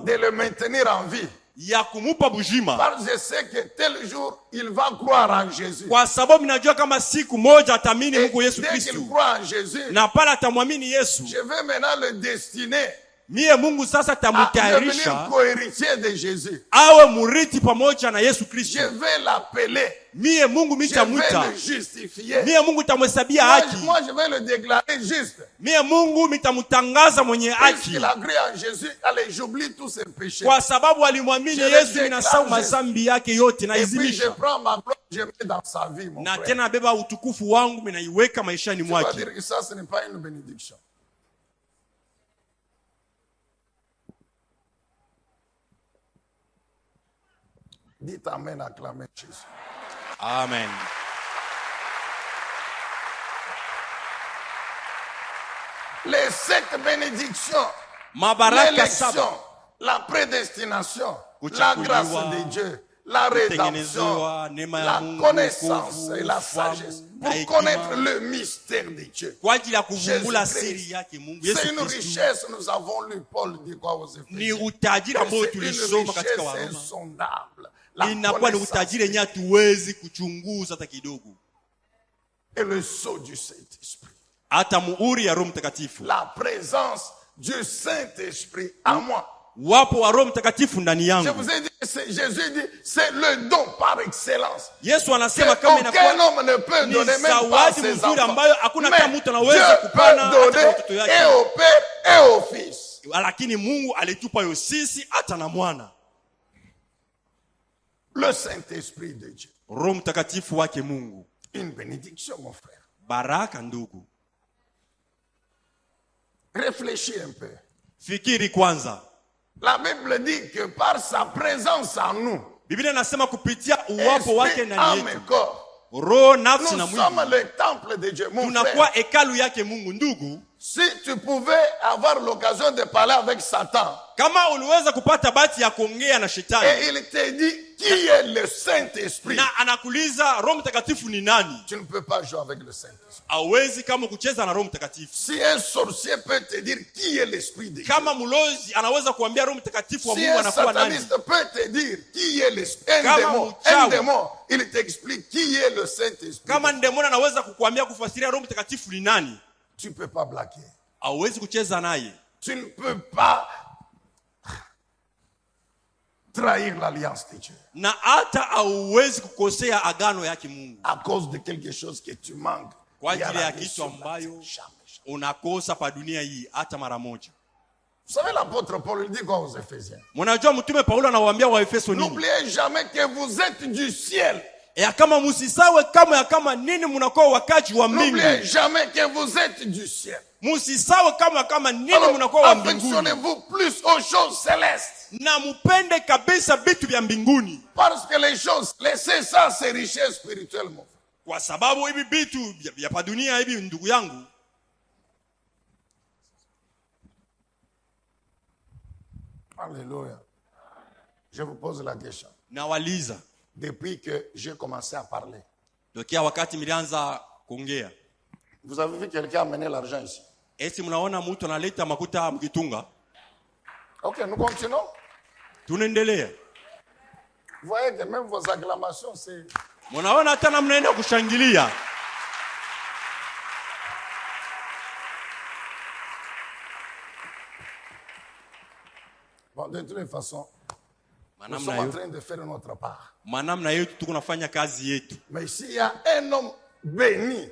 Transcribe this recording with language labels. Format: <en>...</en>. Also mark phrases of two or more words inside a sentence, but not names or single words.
<fr>de le maintenir en vie.</fr> <sw>ya kumupa bujima,</sw> <fr>Parce que je sais que tel jour, il va croire en Jésus.</fr> <sw>kwa sababu najua kama siku moja atamini Et Mungu Yesu dès Kristo,</sw> <fr>qu'il croit en Jésus,</fr> <sw>na pale atamwamini Yesu,</sw> <fr>je vais maintenant le destiner</fr> <sw>Mie Mungu sasa</sw> <fr>à devenir</fr> <sw>tamutayarisha</sw> <fr>co-héritier de Jésus.</fr> <sw>awe muriti pamoja na Yesu Je Kristo.</sw> <fr>vais l'appeler.</fr> <sw>Mie Mungu</sw> <fr>Je vais</fr> <sw>mitamuta.</sw> <fr>le justifier.</fr> <sw>Mie Mungu tamhesabia Moi, haki.</sw> <fr>moi, je vais le déclarer juste.</fr> <sw>Mie Mungu mitamutangaza mwenye haki.</sw> <fr>Puisqu'il a cru en Jésus, allez, j'oublie tous ses péchés.</fr> <sw>Kwa sababu alimwamini</sw> <fr>Je le Yesu, déclare ninasahau juste.</fr> <sw>mazambi yake yote</sw> <fr>Et puis je naizimisha. prends ma gloire, je mets dans sa vie, mon Na frère.</fr> <sw>tena beba utukufu wangu minaiweka maishani</sw> <fr>Tu vas mwake. dire que ça, ce n'est pas une bénédiction. Dites Amen, acclamez Jésus. Amen. Les 7 bénédictions, Mabaraka l'élection, saba. la prédestination, la Kuchaguliwa, grâce de Dieu, la rédemption,</fr> <sw>kutengenezewa, neema ya la Mungu, connaissance wokovu,</sw> <fr>et la ufahamu, sagesse. na Pour hekima. connaître le mystère de Dieu.</fr> <sw>Kwa ajili ya kuvumbula Jésus Christ. siri yake Mungu C'est Yesu une Kristo.</sw> <fr>richesse, nous avons lu Paul dit quoi aux Ni Éphésiens.</fr> <sw>utajiri ambao</sw> <fr>C'est une</fr> <sw>tulisoma katika richesse Waroma.</sw> <fr>insondable. La</fr> <sw>Inakuwa ni connaissance utajiri yenye hatuwezi kuchunguza hata kidogo.</sw> <fr>et le sceau du Saint-Esprit.</fr> <sw>Hata muhuri ya Roho Mtakatifu.</sw> <fr>La présence du Saint-Esprit en moi.</fr> <sw>Wapo wa Roho Mtakatifu ndani Je yangu.</sw> <fr>vous ai dit, Jésus dit, c'est le don par excellence.</fr> <sw>Yesu anasema kama Aucun inakuwa</sw> <fr>homme ne peut ni donner même pas à zawadi ses mzuri enfants.</fr> <sw>ambayo hakuna kama Mais mtu anaweza Dieu kupana peut hata kwa watoto donner yake.</sw> <fr>et au Père et au Fils.</fr> <sw>Lakini Mungu alitupa yo sisi hata na mwana.</sw> <fr>Le Saint-Esprit de Dieu.</fr> <sw>Roho Mtakatifu wake Mungu.</sw> <fr>Une bénédiction, mon frère.</fr> <sw>Baraka ndugu.</sw> <fr>Réfléchis un peu.</fr> <sw>Fikiri kwanza.</sw> <fr>La Bible dit que par sa présence en nous,</fr> <sw>Biblia inasema kupitia uwapo wake esprit, ndani</sw> <fr>âme et yetu. corps,</fr> <sw>Roho, nafsi na</sw> <fr>nous sommes mwili. le temple de Dieu. Mon Tunakuwa frère,</fr> <sw>hekalu yake Mungu ndugu.</sw> <fr>si tu pouvais avoir l'occasion de parler avec Satan,</fr> <sw>Kama uliweza kupata bahati ya kuongea na et shetani</sw> <fr>il te dit qui est le Saint-Esprit,</fr> <sw>na anakuuliza Roho Mtakatifu ni nani,</sw> <fr>tu ne peux pas jouer avec le Saint-Esprit.</fr> <sw>hawezi kama kucheza na Roho Mtakatifu.</sw> <fr>Si un sorcier peut te dire qui est l'Esprit de Dieu,</fr> <sw>Kama mlozi anaweza kuambia Roho Mtakatifu wa si Mungu un anakuwa nani,</sw> <fr>sataniste peut te dire qui est l'Esprit, Kama un mchawi. démon, il t'explique qui est le Saint-Esprit.</fr> <sw>kama ndemoni anaweza kukuambia kufasiria Roho Mtakatifu ni nani,</sw> <fr>Tu ne peux pas blaguer.</fr> <sw>hawezi kucheza naye.</sw> <fr>Tu ne peux pas trahir l'alliance de Dieu</fr> <sw>Na hata hauwezi kukosea agano yake Mungu</sw> <fr>à cause de quelque chose que tu manques. kwa Il y a ajili la ya vie kitu sur la ambayo terre. Jamais.</fr> <sw>unakosa pa dunia hii hata mara moja.</sw> <fr>Vous savez, l'apôtre Paul il dit quoi aux Éphésiens?</fr> <sw>Mnajua mtume Paulo anawaambia Waefeso nini?</sw> <fr>N'oubliez jamais que vous êtes du ciel.</fr> <sw>Ya kama musisawe kama ya kama nini mnakuwa wakaji wa mbingu.</sw> <fr>N'oubliez jamais que vous êtes du ciel.</fr> <sw>Musisawe kama kama nini Alors, mnakuwa wa mbinguni.</sw> <fr>affectionnez-vous plus aux choses célestes.</fr> <sw>Na mupende kabisa vitu vya mbinguni.</sw> <fr>Parce que les choses, laissez ça, c'est richesse spirituelle, mon frère.</fr> <sw>Kwa sababu hivi vitu vya pa dunia hivi ndugu yangu,</sw> <fr>Alléluia. Je vous pose la question.</fr> <sw>nawaliza</sw> <fr>Depuis que j'ai commencé à parler,</fr> <sw>tokea wakati milianza kuongea,</sw> <fr>vous avez vu quelqu'un amener l'argent ici?</fr> <sw>eti mnaona mtu analeta makuta mkitunga?</sw> <fr>Ok, nous continuons.</fr> <sw>Tunaendelea.</sw> <fr>Vous voyez que même vos acclamations, c'est...</fr> <sw>Mnaona hata na mnaenda kushangilia.</sw> <fr>Bon, de toutes les façons, nous</fr> <sw>Manamna</sw> <fr>sommes en yetu, train de faire notre part.</fr> <sw>manamna yetu tuko nafanya kazi yetu.</sw> <fr>Mais s'il y a un homme béni,</fr>